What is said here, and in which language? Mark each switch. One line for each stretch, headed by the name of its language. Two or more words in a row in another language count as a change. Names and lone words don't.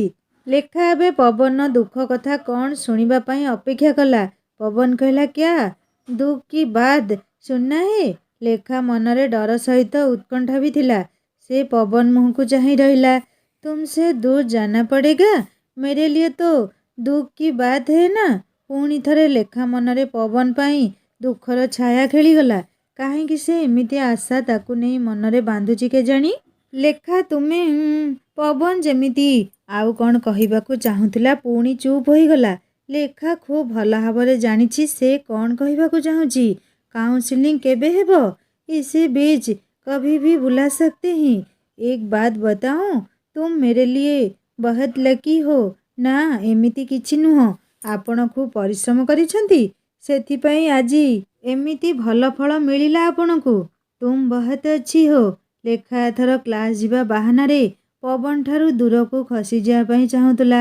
Odia: ଲେଖା ଏବେ ପବନର ଦୁଃଖ କଥା କ'ଣ ଶୁଣିବା ପାଇଁ ଅପେକ୍ଷା କଲା। ପବନ କହିଲା
Hindi: क्या दुख की बात सुनना है।
Odia: ଲେଖା ମନରେ ଡର ସହିତ ଉତ୍କଣ୍ଠା ବି ଥିଲା। ସେ ପବନ ମୁହଁକୁ ଚାହିଁ ରହିଲା।
Hindi: तुमसे दूर जाना पड़ेगा। मेरे लिए तो दुख की बात है ना।
Odia: ପୁଣି ଥରେ ଲେଖା ମନରେ ପବନ ପାଇଁ ଦୁଃଖର ଛାୟା ଖେଳିଗଲା। କାହିଁକି ସେ ଏମିତି ଆଶା ତାକୁ ନେଇ ମନରେ ବାନ୍ଧୁଛି କେଜାଣି। ଲେଖା ତୁମେ ପବନ ଯେମିତି ଆଉ କ'ଣ କହିବାକୁ ଚାହୁଁଥିଲା, ପୁଣି ଚୁପ୍ ହୋଇଗଲା। ଲେଖା ଖୁବ୍ ଭଲ ଭାବରେ ଜାଣିଛି ସେ କ'ଣ କହିବାକୁ ଚାହୁଁଛି। କାଉନ୍ସିଲିଂ କେବେ ହେବ?
Hindi: इसी बीच कभी भी बुला सकते हैं। एक बात बताऊं, तुम मेरे लिए बहुत लकी हो।
Odia: ନା ଏମିତି କିଛି ନୁହଁ। ଆପଣ ଖୁବ୍ ପରିଶ୍ରମ କରିଛନ୍ତି, ସେଥିପାଇଁ ଆଜି ଏମିତି ଭଲ ଫଳ ମିଳିଲା ଆପଣଙ୍କୁ। ତୁମ ବହୁତ ଅଛି ହୋ। ଲେଖା ଏଥର କ୍ଲାସ୍ ଯିବା ବାହାନାରେ ପବନଠାରୁ ଦୂରକୁ ଖସିଯିବା ପାଇଁ ଚାହୁଁଥିଲା।